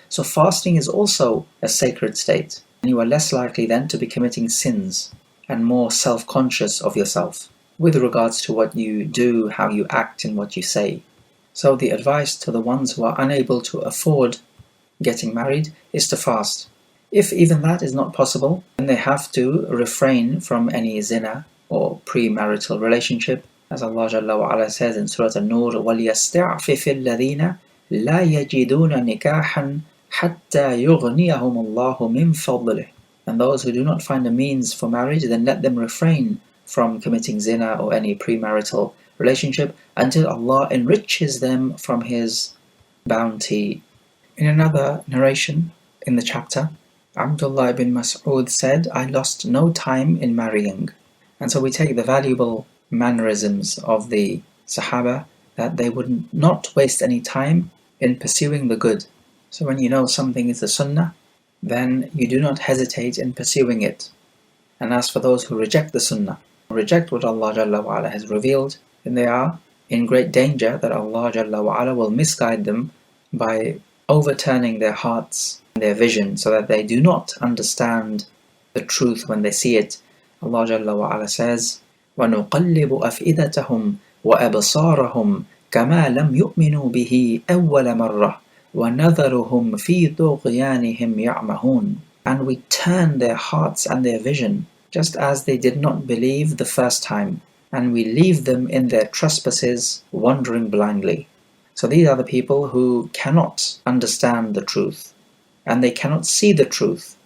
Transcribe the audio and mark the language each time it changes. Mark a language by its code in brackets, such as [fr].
[en] So fasting is also a sacred state, and you are less likely then to be committing sins and more self-conscious of yourself with regards to what you do, how you act, and what you say. So the advice to the ones who are unable to afford getting married is to fast. If even that is not possible, then they have to refrain from any zina or premarital relationship. As Allah Jalla wa Ala says in Surah An-Nur, [ar] وَلْيَسْتَعْفِفِ الَّذِينَ لَا يَجِدُونَ نِكَاحًا حَتَّى يُغْنِيَهُمُ اللَّهُ مِنْ فَضْلِهِ. [en] And those who do not find a means for marriage, then let them refrain from committing zina or any premarital relationship until Allah enriches them from His bounty. In another narration in the chapter, Abdullah ibn Mas'ud said, I lost no time in marrying. And so we take the valuable mannerisms of the Sahaba, that they would not waste any time in pursuing the good. So when you know something is the sunnah, then you do not hesitate in pursuing it. And as for those who reject the sunnah, reject what Allah Jalla wa Ala has revealed, then they are in great danger that Allah Jalla wa Ala will misguide them by overturning their hearts and their vision, so that they do not understand the truth when they see it. Allah Jalla wa Ala says, [ar] وَنُقَلِّبُ أَفْئِدَتَهُمْ وَأَبْصَارَهُمْ كَمَا لَمْ يُؤْمِنُوا بِهِ أَوَّلَ مَرَّةٍ وَنَذَرُهُمْ فِي طُغْيَانِهِمْ يَعْمَهُونَ. [en] And we turn their hearts and their vision, just as they did not believe the first time, and we leave them in their trespasses, wandering blindly. So these are the people who cannot understand the truth, and they cannot see the truth.